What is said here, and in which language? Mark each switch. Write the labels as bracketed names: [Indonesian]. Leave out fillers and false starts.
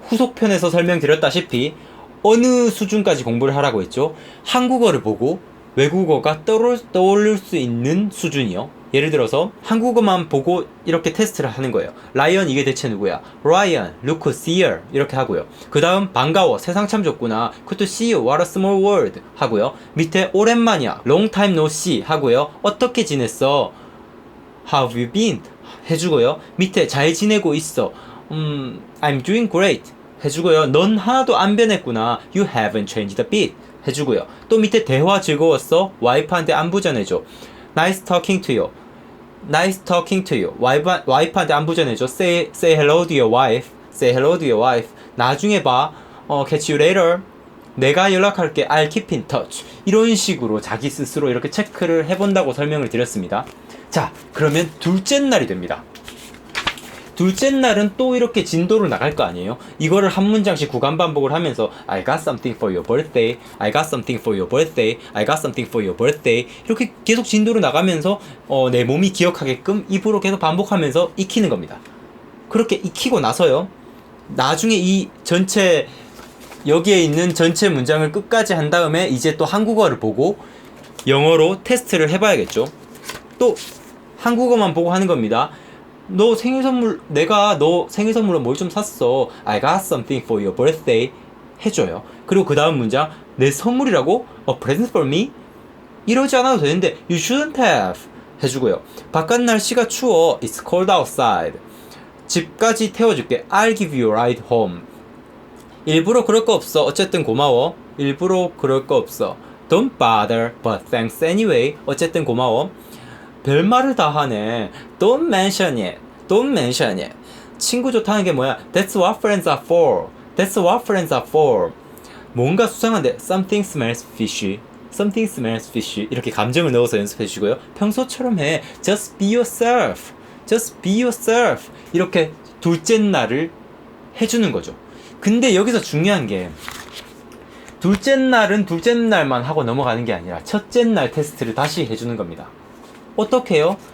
[Korean] 후속편에서 설명드렸다시피 어느 수준까지 공부를 하라고 했죠? 한국어를 보고 외국어가 떠오를 수 있는 수준이요. 예를 들어서 한국어만 보고 이렇게 테스트를 하는 거예요. 라이언 이게 대체 누구야? 라이언, 루크, 시어 이렇게 하고요. 그 다음 반가워, 세상 참 좋구나, [English] good to see you, what a small world [Korean] 하고요. 밑에 오랜만이야, [English] long time no see [Korean] 하고요. 어떻게 지냈어? [English] How have you been? [Korean] 해주고요. 밑에 잘 지내고 있어. [English] I'm doing great. [Korean] 해주고요. 넌 하나도 안 변했구나. [English] You haven't changed a bit. [Korean] 해주고요. 또 밑에 대화 즐거웠어. 와이프한테 안부 전해줘. [English] Nice talking to you. Nice talking to you. [Korean] 와이프한테 안부 전해줘. [English] Say hello to your wife. Say hello to your wife. [Korean] 나중에 봐. [English] Catch you later. [Korean] 내가 연락할게. [English] I'll keep in touch. [Korean] 이런 식으로 자기 스스로 이렇게 체크를 해본다고 설명을 드렸습니다. 자, 그러면 둘째 날이 됩니다. 둘째 날은 또 이렇게 진도를 나갈 거 아니에요? 이거를 한 문장씩 구간 반복을 하면서 [English] I got something for your birthday, [Korean] I got something for your birthday, I got something for your birthday 이렇게 계속 진도를 나가면서 내 몸이 기억하게끔 입으로 계속 반복하면서 익히는 겁니다. 그렇게 익히고 나서요, 나중에 이 전체 여기에 있는 전체 문장을 끝까지 한 다음에 이제 또 한국어를 보고 영어로 테스트를 해봐야겠죠. 또 한국어만 보고 하는 겁니다. 너 생일 선물, 내가 너 생일 선물로 뭘 좀 샀어. [English] I got something for your birthday. [Korean] 해줘요. 그리고 그 다음 문장, 내 선물이라고? [English] A present for me? [Korean] 이러지 않아도 되는데 [English] You shouldn't have. [Korean] 해주고요. 바깥 날씨가 추워. [English] It's cold outside. [Korean] 집까지 태워줄게. [English] I'll give you a ride home. [Korean] 일부러 그럴 거 없어. 어쨌든 고마워. 일부러 그럴 거 없어. [English] Don't bother, but thanks anyway. [Korean] 어쨌든 고마워. 별말을 다 하네. [English] Don't mention it. Don't mention it. [Korean] 친구 좋다는 게 뭐야? [English] That's what friends are for. That's what friends are for. [Korean] 뭔가 수상한데 [English] Something smells fishy. Something smells fishy. [Korean] 이렇게 감정을 넣어서 연습해 주시고요. 평소처럼 해. [English] Just be yourself. Just be yourself. [Korean] 이렇게 둘째 날을 해주는 거죠. 근데 여기서 중요한 게 둘째 날은 둘째 날만 하고 넘어가는 게 아니라 첫째 날 테스트를 다시 해주는 겁니다. 어떻게 해요?